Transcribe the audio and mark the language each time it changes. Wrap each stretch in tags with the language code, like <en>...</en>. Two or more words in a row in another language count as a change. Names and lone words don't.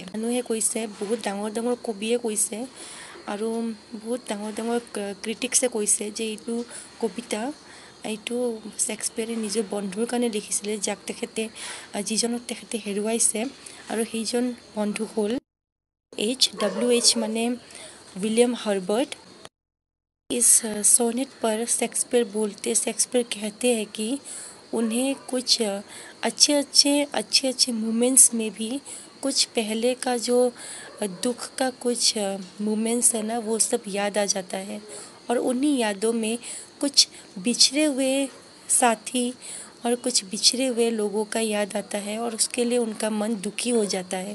<as>মানুহে কৈছে, বহুত ডাঙৰ ডাঙৰ কবিয়ে কৈছে আৰু বহুত ডাঙৰ ডাঙৰ ক্ৰিটিক্সে কৈছে যে এইটো কবিতা এইটো শ্বেক্সপিয়াৰে নিজৰ বন্ধুৰ কাৰণে লিখিছিলে, যিজনক তেখেতে হেৰুৱাইছে, আৰু সেইজন বন্ধু হ'ল WH মানে विलियम हर्बर्ट।</as> <hi>इस सोनेट पर शेक्सपियर कहते हैं कि उन्हें कुछ अच्छे मोमेंट्स में भी कुछ पहले का जो दुख का कुछ मोमेंट्स है ना, वो सब याद आ जाता है और उन्हीं यादों में कुछ बिछड़े हुए साथी और कुछ बिछड़े हुए लोगों का याद आता है और उसके लिए उनका मन दुखी हो जाता है।</hi>